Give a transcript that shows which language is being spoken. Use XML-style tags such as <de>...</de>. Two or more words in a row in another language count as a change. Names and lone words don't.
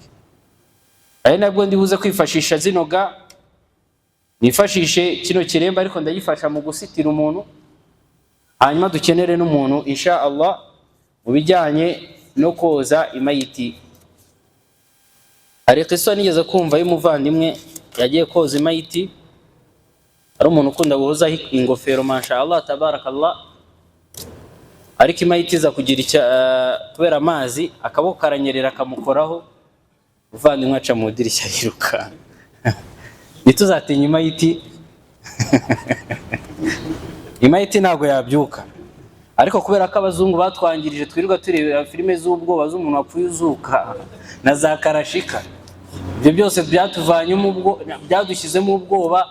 <rw>Ari nabwo ndibuze kwifashisha zino ga, nifashishe kino kiremba, ariko ndagifasha mu gusitira umuntu. Hanyuma dukenere n'umuntu</rw> <ar>إن شاء الله</ar> <rw>mu bijyanye no koza imayiti. Hari qissa nigeze kumva y'umuvandimwe yagiye koza imayiti. Ari umuntu ukunda guhoza ingofero,</rw> <ar>ما شاء الله تبارك الله,</ar> <rw>ariko imayiti iza kugira kubera amazi, akaboko karanyerera kamukoraho, umuvandimwe aca mu dirishya yiruka. Ntituzatinya imayiti. Imayiti ntago yabyuka, ariko kubera ko abazungu batwangirije, twirirwa tureba filime z'ubwoba z'umuntu wapfuye uzuka na za karashika, ibyo byose byatuvanyemo byadushyizemo ubwoba.</rw>